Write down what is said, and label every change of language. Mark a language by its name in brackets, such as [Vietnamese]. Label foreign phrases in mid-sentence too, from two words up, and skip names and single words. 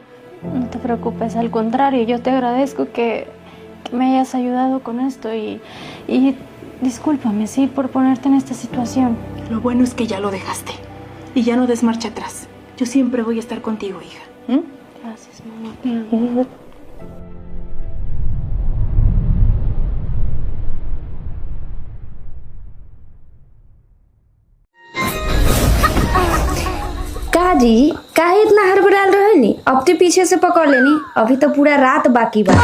[Spanish] No te preocupes, al contrario, yo te agradezco que me hayas ayudado con esto y discúlpame, sí, por ponerte en esta situación. Lo bueno es que ya lo dejaste y ya no des marcha atrás. Yo siempre voy a estar contigo, hija. Gracias, mamá. [Bhojpuri] काजी काहे इतना हड़बड़ाल रहे नी? अब तो पीछे से पकड़ लेनी। अभी तो पूरा रात बाकी बा।